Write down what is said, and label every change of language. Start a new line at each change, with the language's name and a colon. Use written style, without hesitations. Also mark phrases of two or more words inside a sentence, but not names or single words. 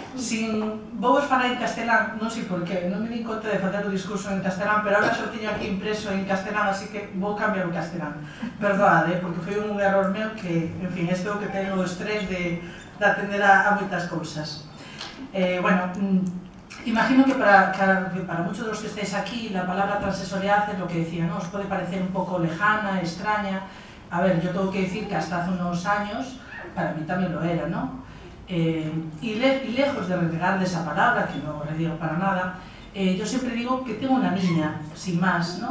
Galician: Vou vos falar en castelán, non sei por qué, non me di conta de facer o discurso en castelán, pero agora xo teño aquí impreso en castelán, así que vou cambiar o castelán. Perdoade, porque foi un error meu que, en fin, este é o que teño o estrés de atender a moitas cousas.
Spanish: Bueno, imagino que para muchos de los que estáis aquí la palabra transexualidad es lo que decía, ¿no? Os puede parecer un poco lejana, extraña. A ver, yo tengo que decir que hasta hace unos años para mí también lo era, ¿no? Y lejos de renegar de esa palabra, que no reniego para nada, yo siempre digo que tengo una niña, sin más, ¿no?